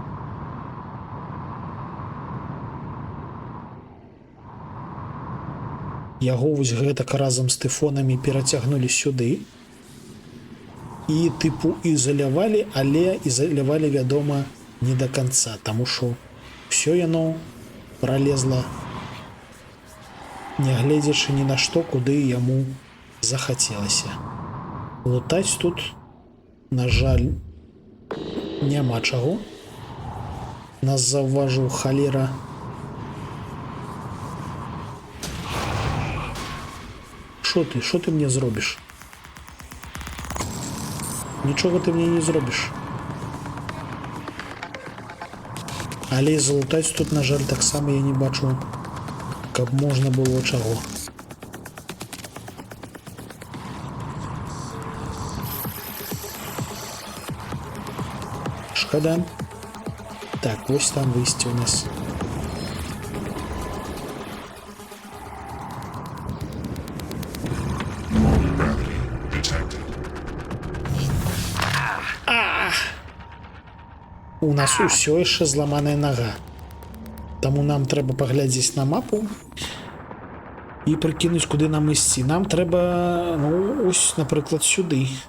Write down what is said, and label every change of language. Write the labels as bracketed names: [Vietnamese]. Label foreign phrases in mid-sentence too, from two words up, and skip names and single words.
[Belarusian] Яго вось гэтак разам з тыфонамі перацягнулі сюды і тыпу ізалявалі, але ізалявалі, вядома, не [Russian] до конца, [Belarusian] таму што ўсё яно пролезла, нягледзячы ні на што, куды яму захацелася. Лутаць тут, на жаль, няма чаго. Нас заўважыў халера. [Ukrainian] Що ти мне зробиш? Нічого ти мені не зробиш. [Belarusian] Але і залутаць тут, на жаль, так само я не бачу, каб можна было чаго. Шкода. Так, вось там выйсце у нас. [English] Gravity detected. [Belarusian] У нас усё яшчэ зламаная нага. Таму нам трэба паглядзець на мапу і прыкінуць, куды нам ісці. Нам трэба, ну, ось, напрыклад, сюды.